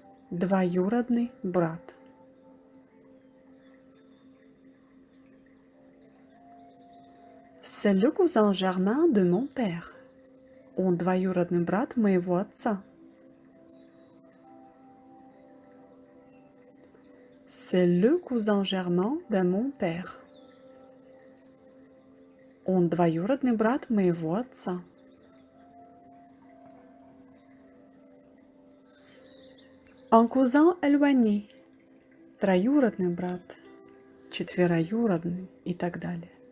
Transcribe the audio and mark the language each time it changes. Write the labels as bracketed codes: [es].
[ru] Двоюродный брат. [fr] C'est le cousin germain de mon père. [ru] Он двоюродный брат моего отца. [fr] C'est le cousin germain de mon père. [ru] Он двоюродный брат моего отца. [fr] Un cousin éloigné. [ru] Троюродный брат, четвероюродный и так далее.